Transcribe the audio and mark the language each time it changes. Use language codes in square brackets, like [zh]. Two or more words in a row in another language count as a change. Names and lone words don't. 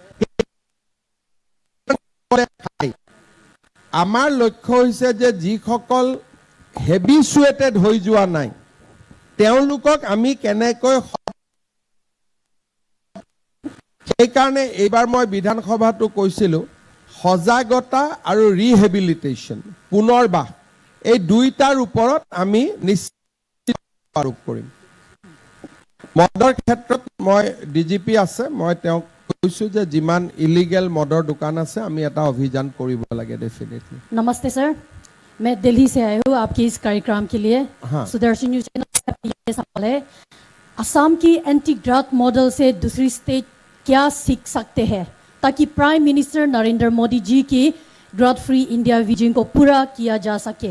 [as] আমাৰ লক্ষ্য হৈছে যে যিসকল হেবিচুৱেটেড হৈ যোৱা নাই, তেওঁলোকক আমি কেনেকৈ, সেইকাৰণে এইবাৰ মই বিধানসভাতো কৈছিলোঁ, সজাগতা আৰু ৰিহেবিলিটেশ্যন, পুনৰবাস, এই দুইটাৰ ওপৰত আমি নিশ্চিত আৰোপ কৰিম। মদৰ ক্ষেত্ৰত মই ডিজিপি আছে, মই তেওঁক কৈছোঁ যে যিমান ইলিগেল মদৰ দোকান আছে আমি এটা অভিযান কৰিব লাগে डेफिनेटली। [hi] नमस्ते सर, मैं दिल्ली से आई हूँ आपके इस कार्यक्रम के लिए। हाँ। सुदर्शन न्यूज़ चैनल ये सवाल है, असम की एंटी ड्रग मॉडल से दूसरी स्टेट क्या सीख सकते हैं ताकि प्राइम मिनिस्टर नरेंद्र मोदी जी की ड्रग फ्री इंडिया विजन को पूरा किया जा सके?